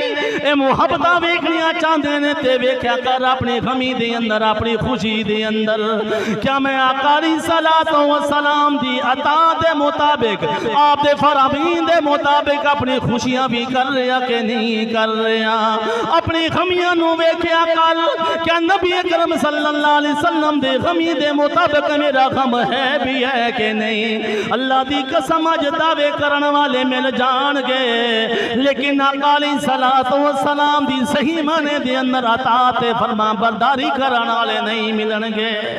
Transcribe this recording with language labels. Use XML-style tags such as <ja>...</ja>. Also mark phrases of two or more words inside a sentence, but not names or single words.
<pa>اے محبتاں ویکھنیاں چاہتے نے تے ویکھیا کر اپنی غمی دے اندر، اپنی خوشی دے اندر، کیا میں آقا علیہ السلام دی عطا دے مطابق، آپ دے فرمین دے مطابق اپنی خوشیاں بھی کر رہا کہ نہیں کر رہا? اپنی غمیاں نوں ویکھیا کر، کیا نبی اکرم</pa> <ar>صلى الله عليه وسلم</ar> <pa>دے غمی دے مطابق میرا غم ہے بھی ہے کہ نہیں? اللہ دی قسم اج دعوے کرن والے مل جانگے، لیکن آقا علیہ السلام دی صحیح معنے دے اندر اطاعت فرما برداری کرن والے نہیں ملنگے.</pa>